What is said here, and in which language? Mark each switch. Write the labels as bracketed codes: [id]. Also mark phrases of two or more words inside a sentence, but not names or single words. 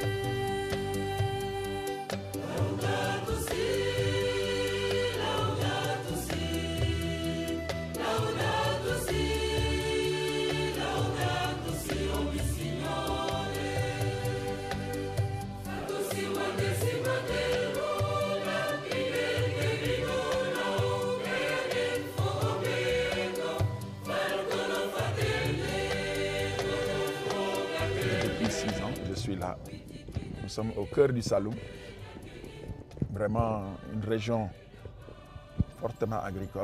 [it] Laudato si, laudato si, laudato si, laudato si, oh mio Signore. Fatto si mandello. [fr] Depuis 6 ans, je suis là. Nous sommes au cœur du Saloum, vraiment une région fortement agricole.